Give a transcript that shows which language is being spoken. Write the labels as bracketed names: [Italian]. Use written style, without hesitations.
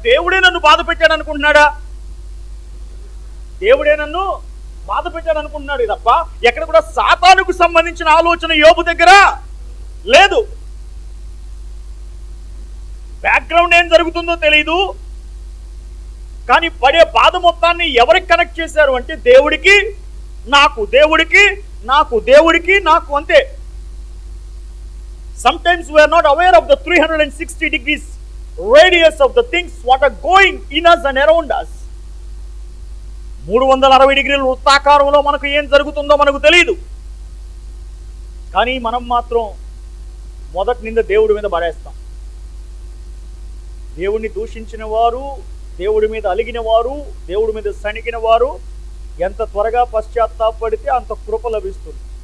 [Telugu] దేవుడే నన్ను బాధ పెట్టాడు అనుకుంటున్నాడా? దేవుడే నన్ను బాధ పెట్టాడు అనుకుంటున్నాడు తప్ప ఎక్కడ కూడా సాతానుకు సంబంధించిన ఆలోచన యోబు దగ్గర లేదు. బ్యాక్గ్రౌండ్ ఏం జరుగుతుందో తెలియదు, కానీ పడే బాధ మొత్తాన్ని ఎవరికి కనెక్ట్ చేశారు అంటే దేవుడికి నాకు, దేవుడికి నాకు, దేవుడికి నాకు, అంతే. [English] Sometimes we are not aware of the 360 degrees radius of the things what are going in us and around us. [Telugu] 360 డిగ్రీల వృత్తాకారంలో మనకు ఏం జరుగుతుందో మనకు తెలియదు. కానీ మనం మాత్రం మొదటి నింద దేవుడి మీద పడేస్తాం. దేవుడిని దూషించిన వారు, దేవుడి మీద అలిగిన వారు, దేవుడి మీద సణిగిన వారు ఎంత త్వరగా పశ్చాత్తాపడితే అంత కృప లభిస్తుంది.